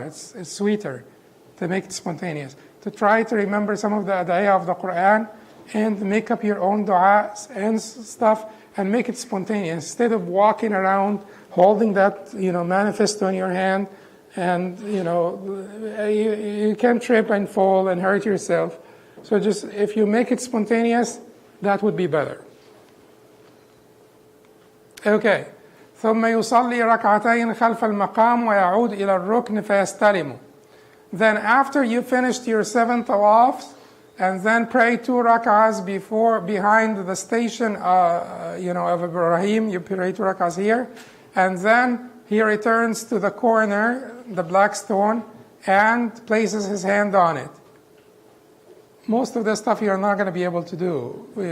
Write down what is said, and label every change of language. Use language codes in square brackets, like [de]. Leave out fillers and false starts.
[en] It's sweeter to make it spontaneous. To try to remember some of the ad'iyah of the Quran and make up your own du'as and stuff and make it spontaneous. Instead of walking around holding that manifesto in your hand, and you can trip and fall and hurt yourself. So just if you make it spontaneous, that would be better. Okay. [ar] ثم يصلي ركعتين خلف المقام ويعود إلى الركن فيستلم. [en] Then after you finished your 7 tawafs, and then pray 2 rak'ahs behind the station of Ibrahim, you pray 2 rak'ahs here, and then he returns to the corner, the black stone, and places his hand on it. Most of the stuff you're not going to be able to do.